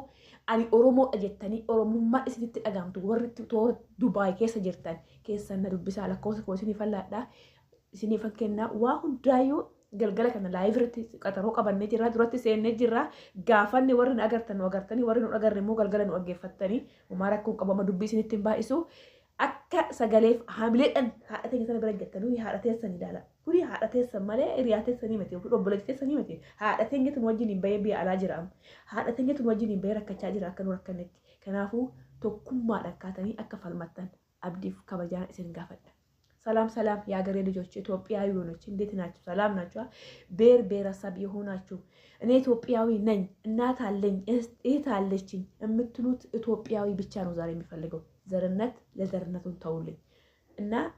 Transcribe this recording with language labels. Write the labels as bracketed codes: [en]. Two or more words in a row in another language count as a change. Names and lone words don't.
[om] ani Oromoodha jettanii Oromummaa isinitti dhagaamtu warri toora Dubaayii keessa jirtan keessan na dubbisaa lakkoofsa koo isinii fallaadhaa isinii fakkeenyaa waa hundaayyuu galgala kana laayivirratti qaxaroo qabannee jirra duratti seennee jirra gaafanni warri nu agartan nu agartanii warri nu agarre immoo galgala nu dhaggeeffattanii umaa rakkoon qabama dubbii isinitti hin baay'isu akka sagaleef haamileedhaan haadha teenya sana bira jettanii haadha teessan ilaala. Kuni haadha teessan malee hiriyaa teessanii miti yookiin obboleettii teessanii miti. Haadha teenya tun wajjin hin bahee biyya alaa jira. Haadha teenya tun wajjin hin bahee rakkachaa jira akka nu rakkannetti. Kanaafuu tokkummaadhaan kaatanii akka falmattan abdiif kabajaan isin gaafadha. [am] ሰላም የሀገሬ ልጆች ኢትዮጵያዊ ሆኖች እንዴት ናችሁ? ሰላም ናችሁ? ብሔር ብሔረሰብ የሆናችሁ እኔ ኢትዮጵያዊ ነኝ እናት አለኝ እህት አለችኝ የምትሉት ኢትዮጵያዊ ብቻ ነው ዛሬ የሚፈልገው። ዘርነት ለዘርነቱን ተውልኝ እና